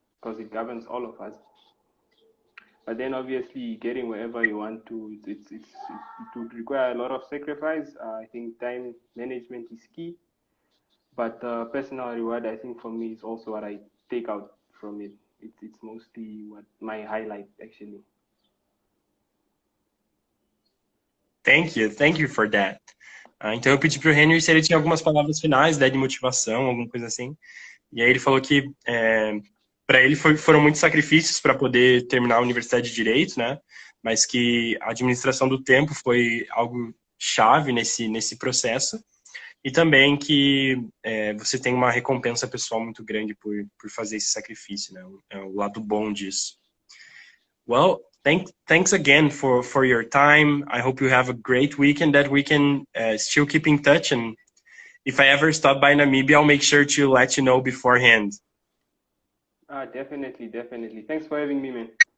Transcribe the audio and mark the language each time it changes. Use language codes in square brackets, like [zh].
[en] Because it governs all of us. But then obviously getting wherever you want to, it would require a lot of sacrifice. I think time management is key. But personal reward, I think for me, is also what I take out from it. It's mostly what my highlight, actually. Thank you for that. [pt] Então eu pedi para o Henry se ele tinha algumas palavras finais, de motivação, alguma coisa assim. E aí ele falou que para ele foram muitos sacrifícios para poder terminar a Universidade de Direito, né? Mas que a administração do tempo foi algo chave nesse processo. E também que você tem uma recompensa pessoal muito grande por fazer esse sacrifício, né? É o lado bom disso. [en] Well, thanks again for your time. I hope you have a great weekend, that we can still keep in touch. And if I ever stop by Namibia, I'll make sure to let you know beforehand. Definitely. Thanks for having me, man.